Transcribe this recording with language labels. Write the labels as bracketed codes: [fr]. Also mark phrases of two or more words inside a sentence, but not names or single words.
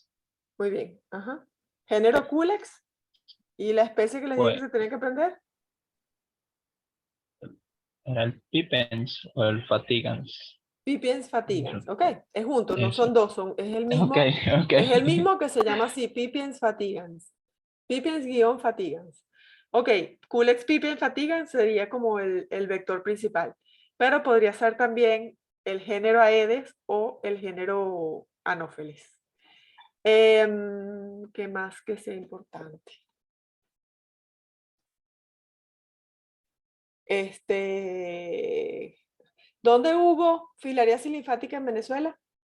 [es] Muy bien. Ajá. Género Culex. ¿Y la especie que les dije que fue, se tenía que aprender? era el Pipens o el Fatigans. Pipiens fatigans, ok, es junto, no Eso. son dos, es el mismo, Ok, ok. es el mismo que se llama así, Pipiens fatigans. Pipiens-fatigans. Ok, Culex pipiens fatigans sería como el vector principal, pero podría ser también el género Aedes o el género Anopheles. ¿Qué más que sea importante? ¿Dónde hubo filariasis linfática en Venezuela?